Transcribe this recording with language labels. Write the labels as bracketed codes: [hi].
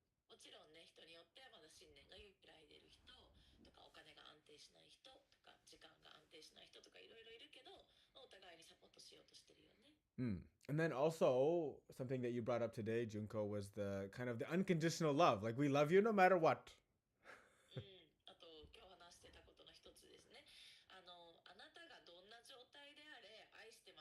[ja] もちろんね、人によってはまだ信念が揺らいでる人とか、お金が安定しない人とか、時間が安定しない人とかいろいろいるけど、お互いにサポートしようとしてるよね。 [en] And then also, something that you brought up today, Junko, was the kind of the unconditional love. Like, we love you no matter what. [ja] あと今日話してたことの一つですね。あなたがどんな状態であれ愛